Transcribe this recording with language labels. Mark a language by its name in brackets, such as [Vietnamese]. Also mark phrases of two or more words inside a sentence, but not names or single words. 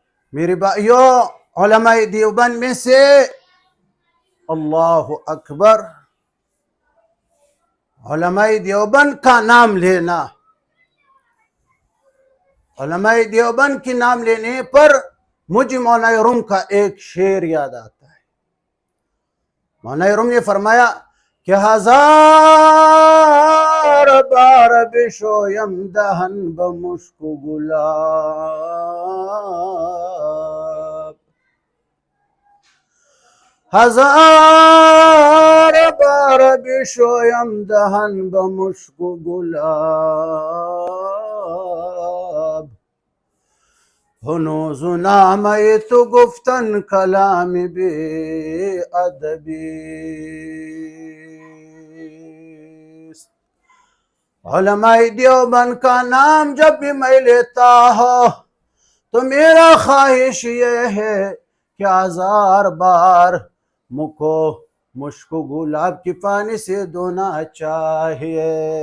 [Urdu] میرے بھائیوں، علماء دیوبند میں سے اللہ اکبر، علماء دیوبند کا نام لینا، علماء دیوبند کی نام لینے پر مجھے مولانا روم کا ایک شعر یاد آتا ہے۔ مولانا روم نے فرمایا کہ [Persian] ہزار بار بشویم دہن بمشک گلاب، ہزار بار بشویم دہن بمشک گلاب، ہنوز نامیت گفتن کلام بے ادبی۔ [Urdu] علماء دیوبند کا نام جب بھی میں لیتا ہوں تو میرا خواہش یہ ہے کہ ہزار بار مکو مشک گلاب کی پانی سے دھونا چاہیے۔